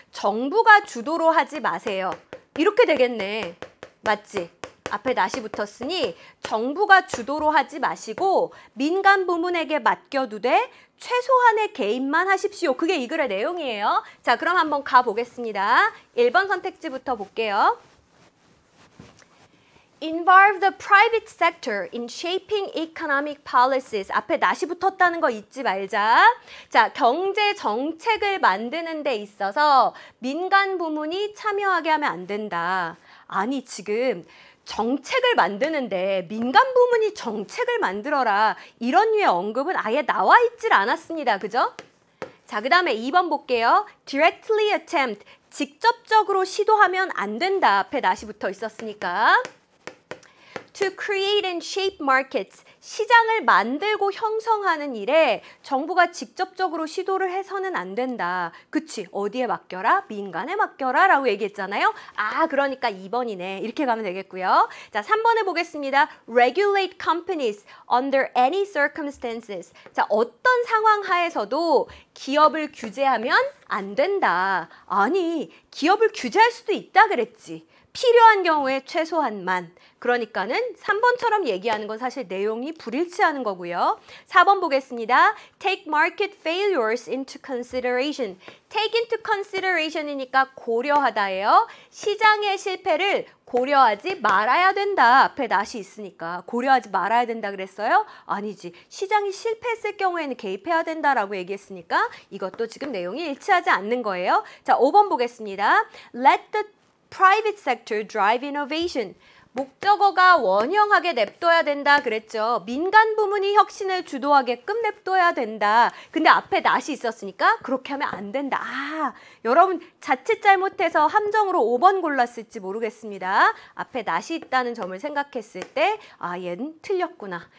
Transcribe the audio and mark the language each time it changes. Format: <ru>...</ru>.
<ko>정부가 주도로 하지 마세요. 이렇게 되겠네. 맞지? 앞에 not이 붙었으니 정부가 주도로 하지 마시고 민간 부문에게 맡겨두되 최소한의 개입만 하십시오. 그게 이 글의 내용이에요. 자, 그럼 한번 가보겠습니다. 1번 선택지부터 볼게요.</ko> <en>Involve the private sector in shaping economic policies.</en> <ko>앞에 not이 붙었다는 거 잊지 말자. 자, 경제 정책을 만드는 데 있어서 민간 부문이 참여하게 하면 안 된다. 아니, 지금 정책을 만드는데 민간 부문이 정책을 만들어라. 이런 류의 언급은 아예 나와 있질 않았습니다. 그죠? 자, 그 다음에 2번 볼게요.</ko> <en>Directly attempt.</en> <ko>직접적으로 시도하면 안 된다. 앞에 not이 붙어 있었으니까.</ko> <en>To create and shape markets.</en> <ko>시장을 만들고 형성하는 일에 정부가 직접적으로 시도를 해서는 안 된다. 그치? 어디에 맡겨라? 민간에 맡겨라 라고 얘기했잖아요. 그러니까 2번이네. 이렇게 가면 되겠고요. 자, 3번을 보겠습니다.</ko> <en>Regulate companies under any circumstances.</en> <ko>자, 어떤 상황 하에서도 기업을 규제하면 안 된다. 아니, 기업을 규제할 수도 있다 그랬지. 필요한 경우에 최소한만. 그러니까는 3번처럼 얘기하는 건 사실 내용이 불일치하는 거고요. 4번 보겠습니다.</ko> <en>Take market failures into consideration. Take into consideration이니까</en> <ko>고려하다예요. 시장의 실패를 고려하지 말아야 된다. 앞에 not이 있으니까 고려하지 말아야 된다 그랬어요? 아니지. 시장이 실패했을 경우에는 개입해야 된다라고 얘기했으니까 이것도 지금 내용이 일치하지 않는 거예요. 자, 5번 보겠습니다.</ko> <en>Let the private sector drive innovation.</en> <ko>목적어가 원형하게 냅둬야 된다 그랬죠. 민간 부문이 혁신을 주도하게끔 냅둬야 된다. 근데 앞에 not이 있었으니까 그렇게 하면 안 된다. 여러분 자칫 잘못해서 함정으로 5번 골랐을지 모르겠습니다. 앞에 not이 있다는 점을 생각했을 때 얘는 틀렸구나.</ko>